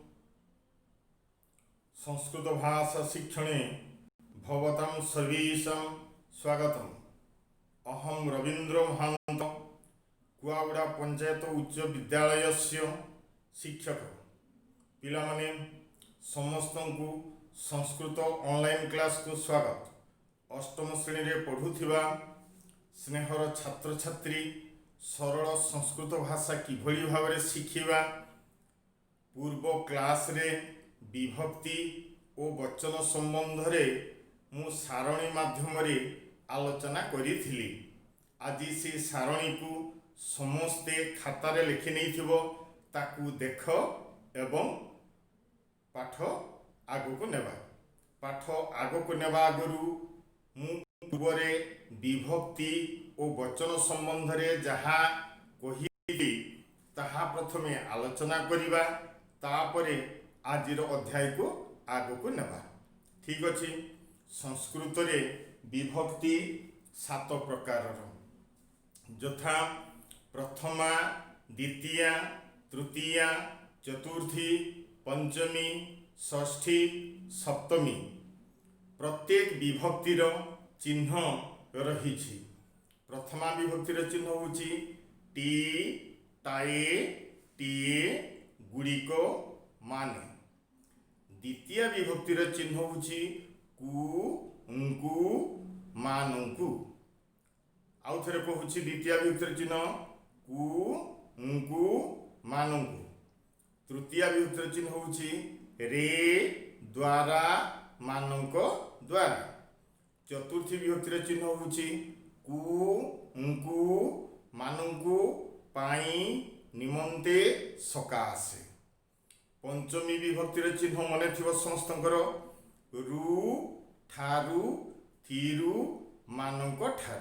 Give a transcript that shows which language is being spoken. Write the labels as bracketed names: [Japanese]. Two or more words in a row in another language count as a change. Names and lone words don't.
[Sanskrit] संस्कृत भाषा शिक्षणे भवतां सर्वेषां स्वागतम। अहम रवींद्र महांत कुआगुड़ा पंचायत उच्च विद्यालयस्य शिक्षक। [Odia] ପିଲାମାନେ ସମସ୍ତ କୁ ସଂସ୍କୃତ [English] online class [Odia] କୁ ସ୍ୱାଗତ। ଅଷ୍ଟମ ଶ୍ରେଣୀ ରେ ପଢ଼ୁଥିବା ସ୍ନେହର ଛାତ୍ର ଛାତ୍ରୀ ସରଳ ସଂସ୍କୃତ ଭାଷା କିଭଳି ଭାବ ଶିଖିବା, ପୂର୍ବ କ୍ଲାସ ରେ ବିଭକ୍ତି ଓ ବଚନ ସମ୍ବନ୍ଧ ରେ ମୁଁ ସାରଣୀ ମାଧ୍ୟମ ରେ ଆଲୋଚନା କରି। ଆଜି ସେ ସାରଣୀ କୁ ସମସ୍ତେ ଖାତାର ଲେଖି ନହିଁ ତାକୁ ଦେଖ ଏବଂ ପାଠ ଆଗ କୁ ନେବା। ପାଠ ଆଗ କୁ ନେବା ଆଗ ମୁଁ ପୂର୍ବରେ ବିଭକ୍ତି ଓ ବଚନ ସମ୍ବନ୍ଧ ରେ ଯାହା କହି ତାହା ପ୍ରଥମେ ଆଲୋଚନା କରିବା, ତାପରେ ଆଜିର ଅଧ୍ୟାୟ କୁ ଆଗ କୁ ନେବା। ଠିକ ଅଛି। ସଂସ୍କୃତ ରେ ବିଭକ୍ତି 7 ପ୍ରକାର ଯଥା ପ୍ରଥମା, ଦ୍ୱିତୀୟା, ତୃତୀୟା, ଚତୁର୍ଥୀ, ପଞ୍ଚମୀ, ଷଷ୍ଠୀ, ସପ୍ତମୀ। ପ୍ରତ୍ୟେକ ବିଭକ୍ତିର ଚିହ୍ନ ରହି। ପ୍ରଥମା ବିଭକ୍ତିର ଚିହ୍ନ ହେଉଛି ଟି, ଟାଏ, ଟିଏ, ଗୁଡ଼ିକ ମାନେ। ଦ୍ୱିତୀୟ ବିଭକ୍ତିର ଚିହ୍ନ ହେଉଛି କୁ, ଙ୍କୁ, ମାନଙ୍କୁ। ଆଉ ଥରେ କହୁଛି ଦ୍ୱିତୀୟ ବିଭକ୍ତିର ଚିହ୍ନ କୁ, ଙ୍କୁ, ମାନଙ୍କୁ। ତୃତୀୟ ବିଭକ୍ତିର ଚିହ୍ନ ହେଉଛି ରେ, ଦ୍ୱାରା, ମାନଙ୍କ ଦ୍ୱାରା। ଚତୁର୍ଥୀ ବିଭକ୍ତିର ଚିହ୍ନ ହେଉଛି କୁ, ଙ୍କୁ, ମାନଙ୍କୁ, ପାଇଁ, ନିମନ୍ତେ, ସକାଶେ। ପଞ୍ଚମୀ ବିଭକ୍ତିର ଚିହ୍ନ ମନେ ଥିବ ସମସ୍ତଙ୍କର ରୁ, ଠାରୁ, ଥିରୁ, ମାନଙ୍କ ଠାରୁ।